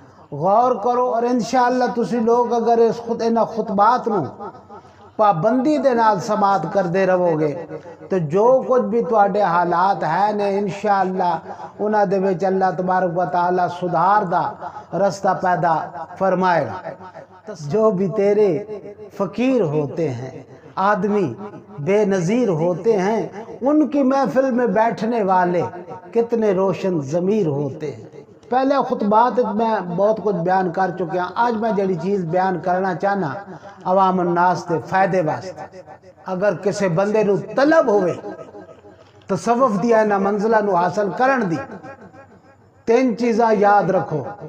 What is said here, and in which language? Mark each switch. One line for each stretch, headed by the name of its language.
Punjabi: غور کرو اور انشاءاللہ تسی لوگ اگر اس انہاں خطبات نو پابندی دے نال سماعت کردے رہو گے تو جو کچھ بھی تواڈے حالات ہیں نے انشاءاللہ انہاں دے وچ اللہ تبارک و تعالی سدھار دا رستہ پیدا فرمائے گا.
Urdu: جو بھی تیرے فقیر ہوتے ہیں, آدمی بے نظیر ہوتے ہیں, ان کی محفل میں بیٹھنے والے کتنے روشن ضمیر ہوتے ہیں. پہلے خطبات میں بہت کچھ بیان کر چکے ہیں.
Punjabi: آج میں جڑی چیز بیان کرنا چاہنا عوام الناس دے فائدے واسطے. اگر کسی بندے نو طلب ہوئے تصوف دیا انہاں منزلہ نو حاصل کرن دی, 3 چیزاں یاد رکھو.